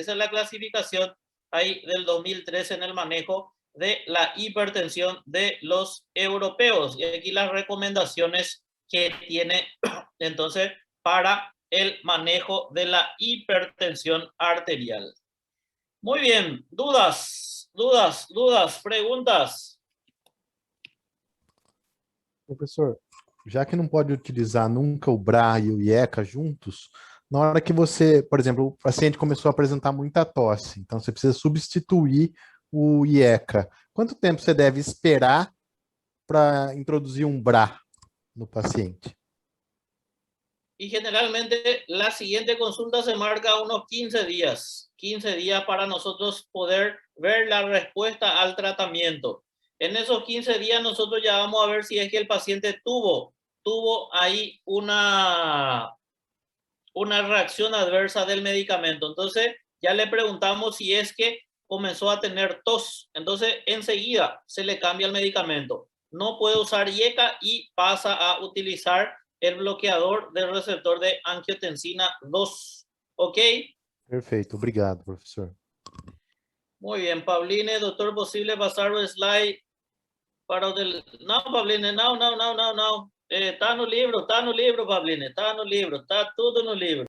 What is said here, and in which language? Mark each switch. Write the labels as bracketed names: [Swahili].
[Spanish] Esa es la clasificación ahí del 2013 en el manejo de la hipertensión de los europeos. Y aquí las recomendaciones que tiene entonces para el manejo de la hipertensión arterial. Muy bien, dudas, preguntas. [Portuguese] Professor, já que não pode utilizar nunca o BRA e o IECA juntos, na hora que você, por exemplo, o paciente começou a apresentar muita tosse, então você precisa substituir o IECA. Quanto tempo você deve esperar para introduzir um BRA no paciente? [Spanish] Y generalmente la siguiente consulta se marca unos 15 días. 15 días para nosotros poder ver la respuesta al tratamiento. En esos 15 días nosotros ya vamos a ver si es que el paciente tuvo ahí una reacción adversa del medicamento. Entonces ya le preguntamos si es que comenzó a tener tos. Entonces enseguida se le cambia el medicamento. No puede usar IECA y pasa a utilizar el bloqueador del receptor de angiotensina 2. ¿Ok? [Portuguese] Perfeito, obrigado, professor. [Spanish] Muy bien, Pauline, doutor, ¿posible pasar [Portuguese] o slide para o [Spanish] del... [Portuguese] Não, Pauline, não. Tá no livro, Pauline, tá no livro, tá tudo no livro.